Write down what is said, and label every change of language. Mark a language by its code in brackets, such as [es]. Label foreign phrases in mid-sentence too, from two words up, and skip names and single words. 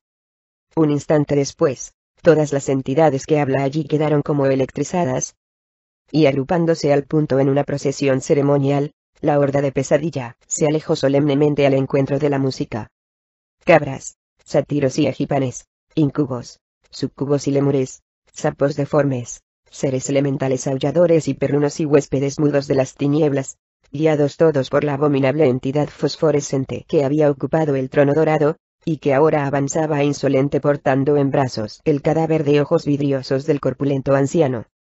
[es] Un instante después, todas las entidades que habla allí quedaron como electrizadas, y agrupándose al punto en una procesión ceremonial, la horda de pesadilla se alejó solemnemente al encuentro de la música. Cabras, sátiros y agipanes, incubos, sucubos y lemures, sapos deformes, seres elementales aulladores y perrunos y huéspedes mudos de las tinieblas, guiados todos por la abominable entidad fosforescente que había ocupado el trono dorado, y que ahora avanzaba insolente portando en brazos el cadáver de ojos vidriosos del corpulento anciano.